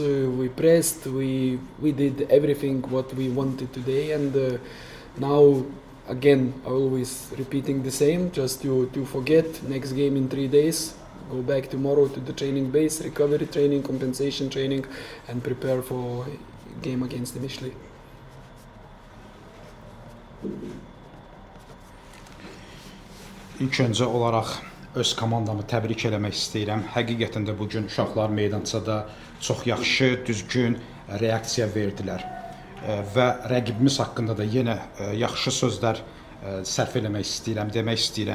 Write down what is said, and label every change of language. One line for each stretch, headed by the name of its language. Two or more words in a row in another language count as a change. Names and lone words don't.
English: We pressed, we did everything what we wanted today, and now again always repeating the same, just to forget next game in 3 days, go back tomorrow to the training base, recovery training, compensation training, and prepare for game against the Michelin.
Azerbaijani: İlk öncə olaraq öz komandamı təbrik eləmək istəyirəm. Həqiqətən də bugün uşaqlar meydançada çox yaxşı, düzgün reaksiya verdilər. Və rəqibimiz haqqında da yenə yaxşı sözlər sərf eləmək istəyirəm, demək istəyirəm.